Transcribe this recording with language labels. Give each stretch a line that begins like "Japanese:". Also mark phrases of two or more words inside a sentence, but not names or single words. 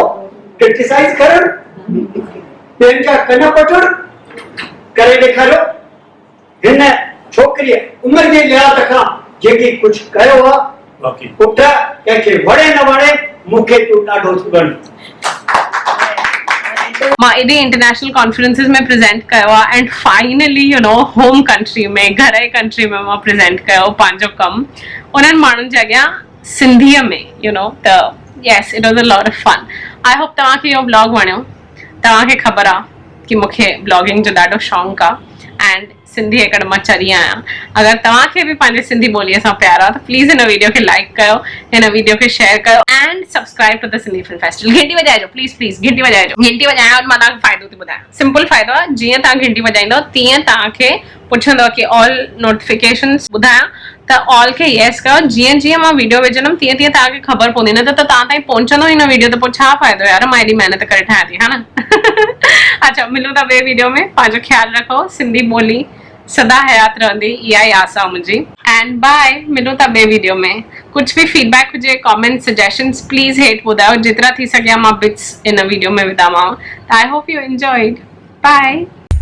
Sindhi: क्रिटिसाइज़ करणु, ॿियनि जा कन पटण करे ॾेखारियो। हिन छोकिरीअ उमिरि जे लिहाज़ खां जेकी कुझु कयो आहे, पुट कंहिंखे वणे न वणे, मूंखे तूं ॾाढो थी वणे। मां एॾे
English: international conferences
Sindhi: में प्रेज़ेंट कयो आहे
English: and finally you know home country
Sindhi: में, घर जी कंट्री में मां प्रेज़ेंट कयो पंहिंजो कमु उन्हनि माण्हुनि जे अॻियां सिंधीअ में,
English: you know. त yes, it was a lot of fun. I hope
Sindhi: तव्हांखे इहो ब्लॉग वणियो। तव्हांखे ख़बर आहे कि मूंखे ब्लॉगिंग जो ॾाढो शौक़ु आहे एंड सिंधी एकड़ मां चरी आहियां। अगरि तव्हांखे बि पंहिंजे सिंधी ॿोलीअ सां प्यार आहे त प्लीज़ हिन वीडियो खे लाइक कयो, हिन वीडियो खे शेयर कयो
English: and subscribe to the Sindhi Film Festival.
Sindhi: घंटी वॼाइजो,
English: please please
Sindhi: घंटी वॼाइजो। घंटी वॼाइण और मां तव्हांखे फ़ाइदो थी ॿुधायां। सिंपल फ़ाइदो आहे, जीअं तव्हां घंटी वॼाईंदव तीअं तव्हांखे पुछंदव कि
English: all notifications
Sindhi: ॿुधायां त ऑल खे येस कयो। जीअं जीअं मां वीडियो विझंदमि तीअं तीअं तव्हांखे ख़बर पवंदी, न त तव्हां ताईं पहुचंदो ई न वीडियो, त पोइ छा फ़ाइदो यार, मां एॾी महिनत करे ठाहियां थी, हा न। अच्छा, मिलूं था ॿिए वीडियो में। पंहिंजो ख़्यालु रखो, सिंधी ॿोली सदा हयात रहंदी, इहा ई आस आहे मुंहिंजी।
English: and bye,
Sindhi: मिलूं था ॿिए वीडियो में।
Hindi: कुछ भी
Sindhi: फीडबैक हुजे, कमेंट, सजेशंस, प्लीज़ हेठि ॿुधायो। जेतिरा थी सघे मां
English: bits in video
Sindhi: में विधामांव।
English: I hope you enjoyed. Bye.